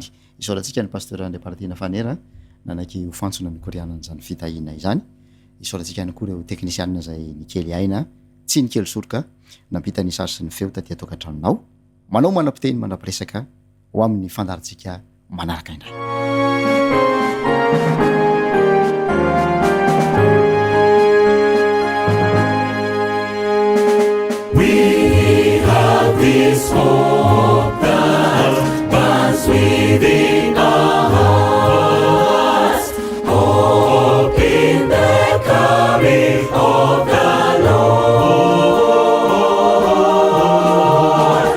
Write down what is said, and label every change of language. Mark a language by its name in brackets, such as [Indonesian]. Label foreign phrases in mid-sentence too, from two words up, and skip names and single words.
[Malagasy] Isaorantsika ny pasteur André Partina Fanera nanaky ho fantsona ny korianan'izany fitahina izany. Isaorantsika ihany koa ireo teknisianina zay nikely aina, tsy nikely soroka, nampita ny sary sy ny feo taty atokantranonao, manao manam-piteny manam-piresaka ho amin'ny fandarantsika manaraka indray. [English] We have this hope that burns within our hearts, hope in the coming of the Lord.